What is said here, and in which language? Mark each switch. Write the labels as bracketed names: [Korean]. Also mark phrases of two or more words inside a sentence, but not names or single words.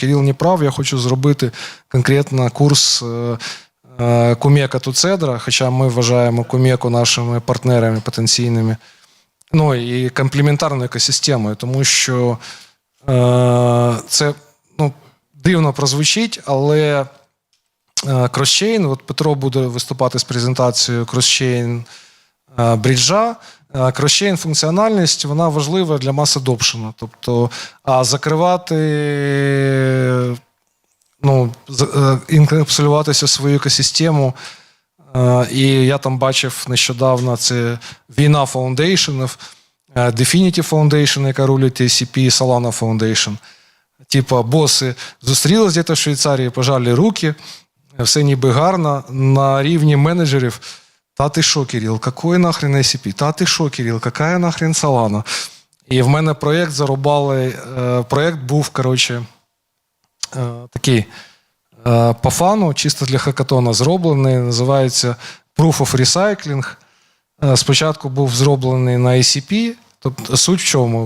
[Ukrainian] Кирил не прав, я хочу зробити конкретно курс Кумека Туцедра, хоча ми вважаємо Кумеку нашими партнерами потенційними, і комплементарною екосистемою, тому що це дивно прозвучить, але кросчейн, от Петро буде виступати з презентацією кросчейн бріджа, кросчейн функціональність, вона важлива для [English] mass adoption. [Ukrainian] Тобто, закривати, інкапсулюватися в свою екосистему, і я там бачив нещодавно, це війна фаундейшенів, Definitive Foundation, яка рулить ACP, і Solana Foundation. Типа, боси зустрілись десь в Швейцарії, пожали руки, все ніби гарно, на рівні менеджерів. Та ти що, Кирил, [Russian] какой нахрен ACP? [Ukrainian] Та ти що, Кирил, [Russian] какая нахрен Solana? [Ukrainian] І в мене проєкт зарубали, проєкт був, такий, по фану, чисто для хакатона зроблений, називається Proof of Recycling. Спочатку був зроблений на ACP, тобто суть в чому?